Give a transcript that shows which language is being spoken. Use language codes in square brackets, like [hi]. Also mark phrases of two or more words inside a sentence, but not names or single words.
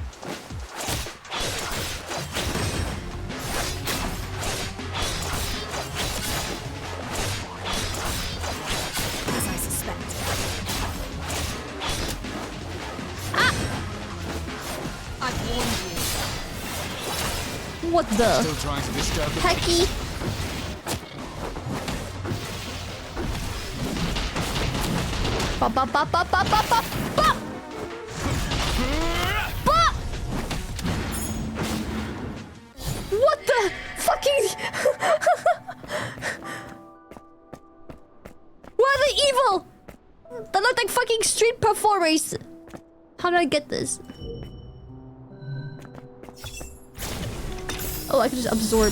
[en] As I suspected. I've warned you. What the Still trying to disturb the... hecky? Ba ba ba ba ba ba ba ba! Ba! What the fucking? Why are they evil? They look like fucking street performers. How do I get this? Oh, I can just absorb